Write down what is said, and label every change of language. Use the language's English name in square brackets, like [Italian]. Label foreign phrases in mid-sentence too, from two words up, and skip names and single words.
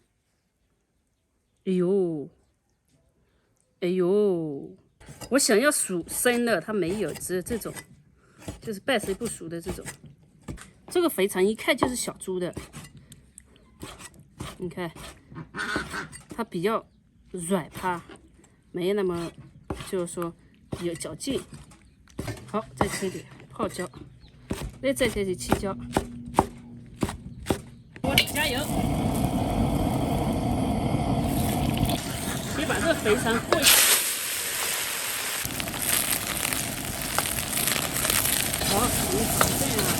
[Chinese] 哎呦，我想要熟生的，它沒有，只有這種，就是半生不熟的這種。這個肥腸一看就是小豬的，你看，它比較軟趴，沒那麼就是說有嚼勁。好，再切點泡椒，再切點青椒。我加油！先把這個肥腸過一下。好，你这樣。